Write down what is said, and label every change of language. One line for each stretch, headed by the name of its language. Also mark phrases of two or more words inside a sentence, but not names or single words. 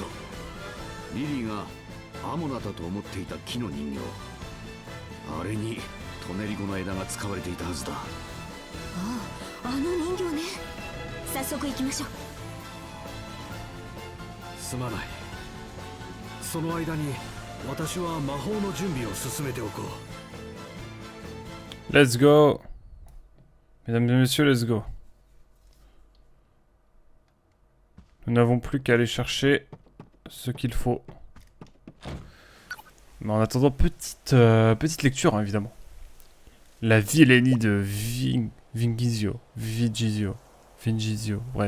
Japanese: リリーがアモナだと思っていた木の人形、あれにトネリコの枝が使われていたはずだ。ああ、あの人形ね。早速行きましょう。すまない。その間に私は魔法の準備を進めておこう。
English: Let's go.
French: Mesdames et messieurs,
English: let's go.
French: Nous n'avons plus qu'à aller chercher ce qu'il faut. Mais en attendant, petite lecture, hein, évidemment. La vilainie de Vingizio, bref.